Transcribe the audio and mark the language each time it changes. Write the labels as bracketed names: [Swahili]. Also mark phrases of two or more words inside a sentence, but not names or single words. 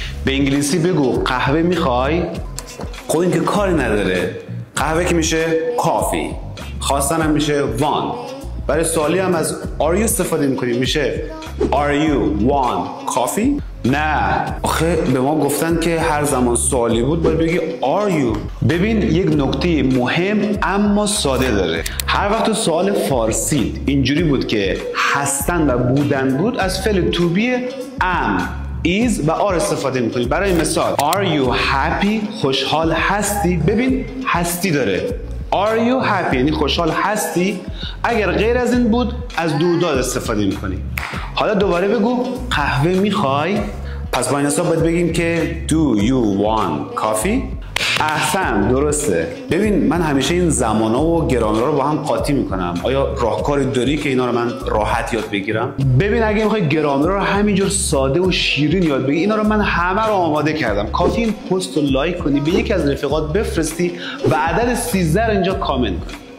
[Persian] به انگلیسی بگو قهوه میخوای؟ خب این که کاری نداره. قهوه که میشه کافی، خواستن هم میشه want. برای سوالی هم از [English] are you [Persian] استفاده میکنیم، میشه [English] are you want coffee؟ [Persian] نه، آخه به ما گفتن که هر زمان سوالی بود باید بگی [English] are you. [Persian] ببین یک نکته مهم اما ساده داره. هر وقت سوال فارسی اینجوری بود که هستن و بودن بود، از فعل [English] to be am، [Persian] is و are استفاده میکنی. برای مثال [English] are you happy؟ [Persian] خوشحال هستی؟ ببین هستی داره. [English] are you happy [Persian] یعنی خوشحال هستی. اگر غیر از این بود از do داد استفاده میکنی. حالا دوباره بگو قهوه میخوای؟ پس با این حساب باید بگیم که [English] do you want coffee؟ [Persian] احسن، درسته. ببین من همیشه این زمانا و گرامرها رو با هم قاطی میکنم. آیا راهکاری داری که اینا رو من راحت یاد بگیرم؟ ببین اگه میخوای گرامر رو همینجور ساده و شیرین یاد بگیری، اینا رو من همه رو آماده کردم. کافی این پست رو لایک کنی، به یکی از رفیقات بفرستی و عدد 13 رو اینجا کامنت کنی.